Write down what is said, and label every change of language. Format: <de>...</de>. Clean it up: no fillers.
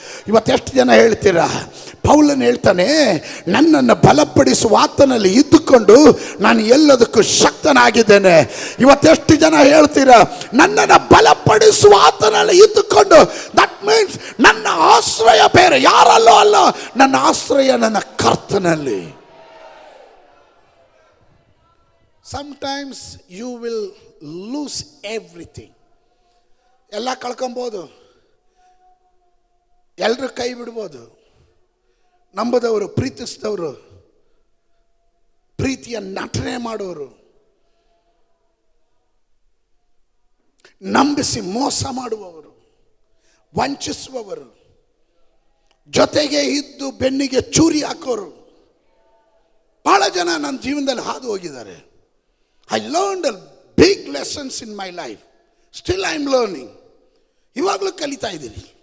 <kn>ಇವತ್ತೆಷ್ಟು ಜನ ಹೇಳ್ತೀರಾ, ಪೌಲನು ಹೇಳ್ತಾನೆ, ನನ್ನನ್ನು ಬಲಪಡಿಸುವ ಆತನಲ್ಲಿ ಇದ್ದುಕೊಂಡು ನಾನು ಎಲ್ಲದಕ್ಕೂ ಶಕ್ತನಾಗಿದ್ದೇನೆ. ಇವತ್ತೆಷ್ಟು ಜನ ಹೇಳ್ತೀರಾ, ನನ್ನನ್ನು ಬಲಪಡಿಸುವ ಆತನಲ್ಲಿ ಇದ್ದುಕೊಂಡು,</kn> <en>that means</en> <kn>ನನ್ನ ಆಶ್ರಯ ಬೇರೆ ಯಾರಲ್ಲೋ ಅಲ್ಲ, ನನ್ನ ಆಶ್ರಯ ನನ್ನ ಕರ್ತನಲ್ಲಿ.</kn> <en>Sometimes you will lose everything.</en> <kn>ಎಲ್ಲ ಕಳ್ಕೊಬೋದು, ಎಲ್ಲರೂ ಕೈ ಬಿಡ್ಬೋದು. ನಂಬದವರು, ಪ್ರೀತಿಸಿದವರು, ಪ್ರೀತಿಯ ನಟನೆ ಮಾಡೋರು, ನಂಬಿಸಿ ಮೋಸ ಮಾಡುವವರು, ವಂಚಿಸುವವರು, ಜೊತೆಗೆ ಇದ್ದು ಬೆನ್ನಿಗೆ ಚೂರಿ ಹಾಕೋರು ಬಹಳ ಜನ ನನ್ನ ಜೀವನದಲ್ಲಿ ಹಾದು ಹೋಗಿದ್ದಾರೆ.</kn> <en>I learned a big lessons in my life. Still I am learning.</en> <kn>ಇವಾಗಲೂ ಕಲಿತಾ ಇದ್ದೀನಿ.</kn>